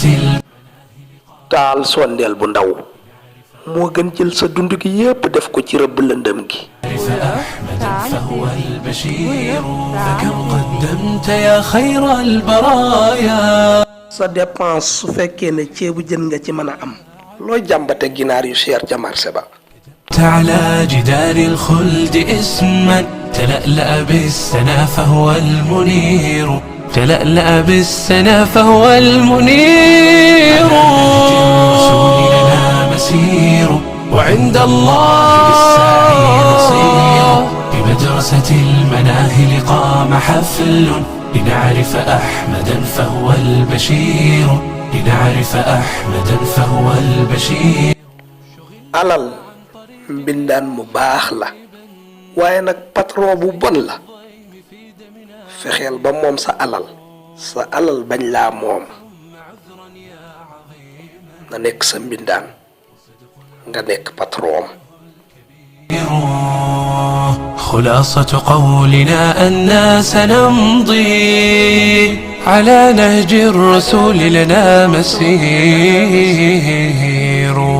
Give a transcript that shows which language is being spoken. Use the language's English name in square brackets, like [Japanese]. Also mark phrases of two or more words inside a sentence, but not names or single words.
[Wolof] taal sondeel bu ndaw moo gën jël sa dund gi yépp def ko ci rëbb lëndëm gi. [Arabic] أحمدا فهو البشير فكم قدمت يا خير البرايا. [Wolof] sa dépense su fekkee ne ceebu jën nga ci mën a am looy jàmbate ginaar yu cher ca marché ba. [Arabic] على جدار الخلد اسما تلألأ بالسنا فهو المنير تلألأ بالسنا فهو المنير. الرسول لنا مسير وعند الله للساعي نصير بمدرسة المناهل قام حفل لنعرف أحمدا فهو البشير لنعرف أحمدا فهو البشير. [Wolof] alal mbindaan mu baax la waaye nag patron bu bon la fexeel ba moom sa alal bañ laa moom nga nekk sa mbindaan nga nekk patron. [Arabic] خلاصة قولنا أننا سنمضي على نهج الرسول لنا مسير.